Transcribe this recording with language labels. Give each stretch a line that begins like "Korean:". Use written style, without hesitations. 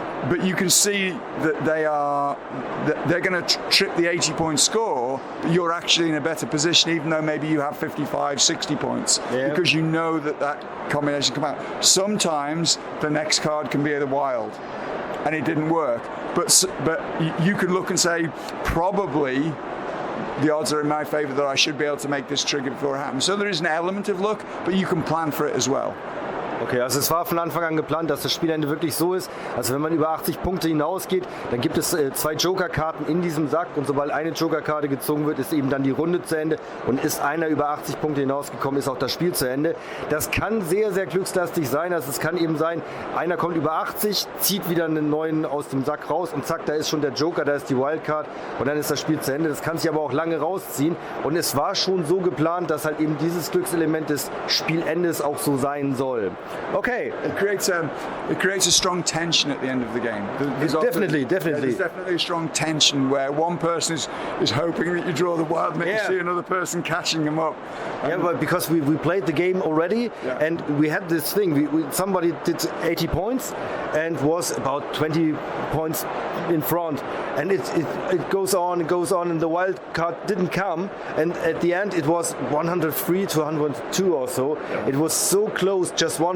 English: But you can see that they're going to trip the 80-point score, but you're actually in a better position, even though maybe you have 55, 60 points, because you know that combination come out. Sometimes the next card can be the wild, and it didn't work. But you can look and say, probably the odds are in my favor that I should be able to make this trigger before it happens. So there is an element of luck, but you can plan for it as well.
German: Okay, also es war von Anfang an geplant, dass das Spielende wirklich so ist, also wenn man über 80 Punkte hinausgeht, dann gibt es 2 Jokerkarten in diesem Sack, und sobald eine Jokerkarte gezogen wird, ist eben dann die Runde zu Ende, und ist einer über 80 Punkte hinausgekommen, ist auch das Spiel zu Ende. Das kann sehr, sehr glückslastig sein, also es kann eben sein, einer kommt über 80, zieht wieder einen neuen aus dem Sack raus, und zack, da ist schon der Joker, da ist die Wildcard, und dann ist das Spiel zu Ende. Das kann sich aber auch lange rausziehen, und es war schon so geplant, dass halt eben dieses Glückselement des Spielendes auch so sein soll. Okay.
English: It creates a strong tension at the end of the game. Definitely. There's definitely a strong tension where one person is hoping that you draw the wild, and you see another person catching them up. Yeah, but because we played the game already, and we had this thing. Somebody did 80 points and was about 20 points in front, and it goes on and the wild card didn't come, and at the end it was 103 to 102 or so. It was so close, just one